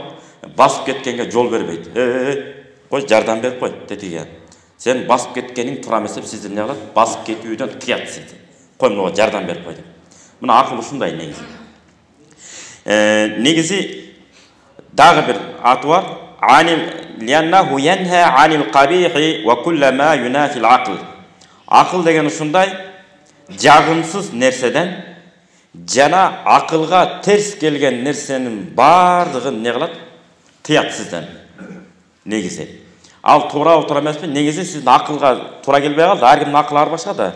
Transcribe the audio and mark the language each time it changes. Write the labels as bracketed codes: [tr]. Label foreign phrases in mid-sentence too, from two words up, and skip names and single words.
[ky] Басып кеткенге жол бербейт. Кой, жардам берип кой, тетиге. Сен басып кеткениң туура эмес деп сизди эмне кылат? Басып кетүүдөн тыят сизди. Кой, мага жардам берип кой деп. Мына акыл ушундай негизи. Негизи дагы бир аты бар. [ar] لأنه ينهى عن القبيح وكل ما ينافي العقل. [ky] Акыл деген ушундай жагымсыз нерседен жана акылга терс келген нерсенин бардыгын эмне кылат? Тыят сизден. Негизи. Ал туура эмеспи? Негизи сиздин акылга туура келбей калды. Ар кимдин акылы ар башка да.